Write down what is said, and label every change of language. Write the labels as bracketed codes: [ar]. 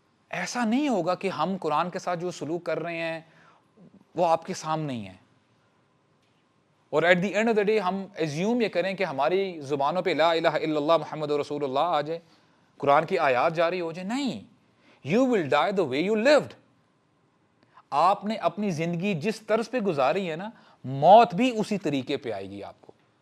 [ur] ایسا نہیں ہوگا کہ ہم قرآن کے ساتھ جو سلوک کر رہے ہیں وہ آپ کے سامنے ہی ہیں, اور [en] at the end of the day [ur] ہم ایزیوم یہ کریں کہ ہماری زبانوں پہ [ar] لا الہ الا اللہ محمد رسول اللہ [ur] آ جائے, قرآن کی آیات جاری ہو جائے. [en] نہیں, you will die the way you lived. [ur] آپ نے اپنی زندگی جس طرز پہ گزاری ہے نا, موت بھی اسی طریقے پہ آئے گی آپ کو.